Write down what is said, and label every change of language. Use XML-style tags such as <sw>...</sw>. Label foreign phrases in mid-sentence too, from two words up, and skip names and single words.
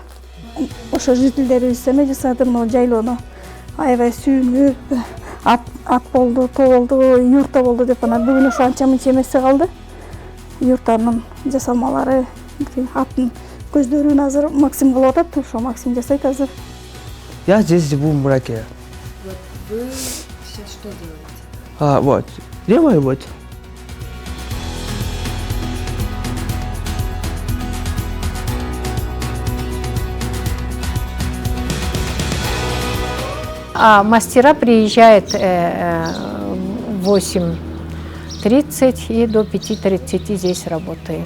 <ky>Ошо жителдерибиз эме жасады, мына жайлоону аябай сүйүнүп, ат болду, тоо болду, юрта болду деп анан бүгүн ошо анча мынча эмеси калды. Юртанын жасалмалары, аттын көздөрүн азыр Максим кылып атат, ошо Максим жасайт азыр.</ky> <ru>Я здесь живу в мраке. Вот вы сейчас что делаете? Вот. Делаю вот. А мастера приезжают в 8:30 и до 5:30 здесь работает.</ru>